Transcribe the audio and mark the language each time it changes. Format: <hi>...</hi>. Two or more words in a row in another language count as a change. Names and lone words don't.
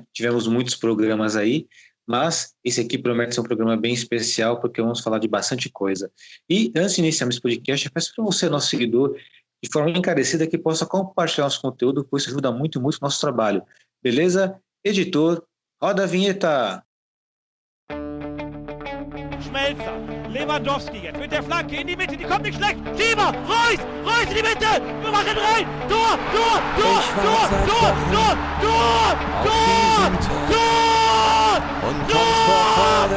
<pt>Tivemos muitos programas aí, mas esse aqui promete ser um programa bem especial porque vamos falar de bastante coisa. E antes de iniciarmos esse podcast, eu peço para você, nosso seguidor, de forma encarecida, que possa compartilhar nosso conteúdo, pois isso ajuda muito, muito o nosso trabalho. Beleza? Editor, roda a vinheta!</pt> <de>Schmelzer, Lewandowski jetzt mit der Flanke in die Mitte, die kommt nicht schlecht. Schieber, Reus in die Mitte, wir machen rein, Tor! Und kommt vor Freude</de>